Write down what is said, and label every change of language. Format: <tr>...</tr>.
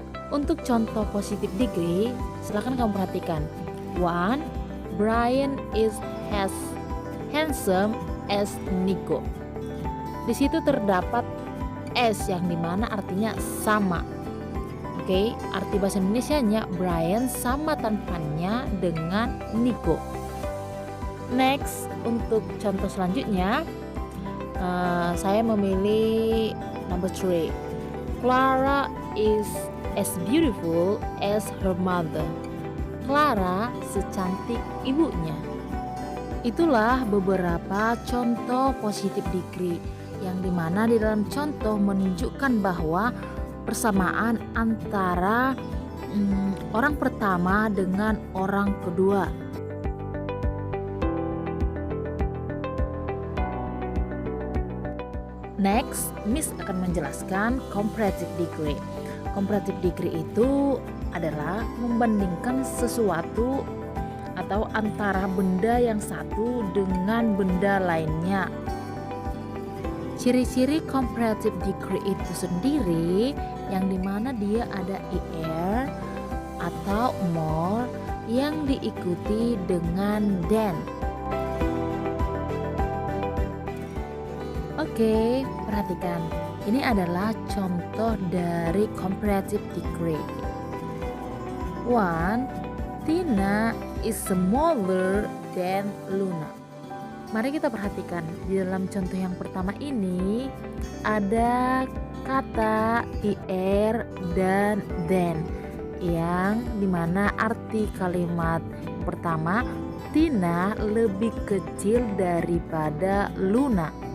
<id>Untuk contoh positive degree, silakan kamu perhatikan. 1.</id> <en>Brian is as handsome as Nico.</en> <id>Di situ terdapat S yang dimana artinya sama. Oke, arti bahasa Indonesianya Brian sama tampannya dengan Nico. Next, untuk contoh selanjutnya, saya memilih number 3.</id> <en>Clara is as beautiful as her mother.</en> <id>Clara secantik ibunya. Itulah beberapa contoh positive degree yang dimana di dalam contoh menunjukkan bahwa persamaan antara orang pertama dengan orang kedua. Next, Miss akan menjelaskan comparative degree. Comparative degree itu adalah membandingkan sesuatu atau antara benda yang satu dengan benda lainnya. Ciri-ciri comparative degree itu sendiri yang dimana dia ada er atau more yang diikuti dengan than. Oke, perhatikan. Ini adalah contoh dari comparative degree. 1.</id> <en>Tina is smaller than Luna.</en> <id>Mari kita perhatikan di dalam contoh yang pertama ini ada kata er dan than yang dimana arti kalimat pertama Tina lebih kecil daripada Luna.</id>